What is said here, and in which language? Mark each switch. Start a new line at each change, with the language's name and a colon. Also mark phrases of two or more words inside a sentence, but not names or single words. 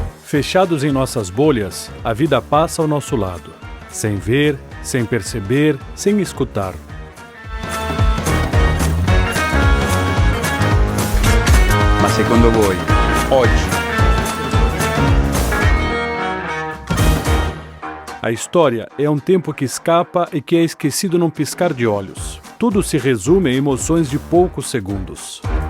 Portuguese: Fechados em nossas bolhas, a vida passa ao nosso lado, sem ver, sem perceber, sem escutar.
Italian: Ma secondo voi, oggi,
Portuguese: A história é um tempo que escapa e que é esquecido num piscar de olhos. Tudo se resume em emoções de poucos segundos.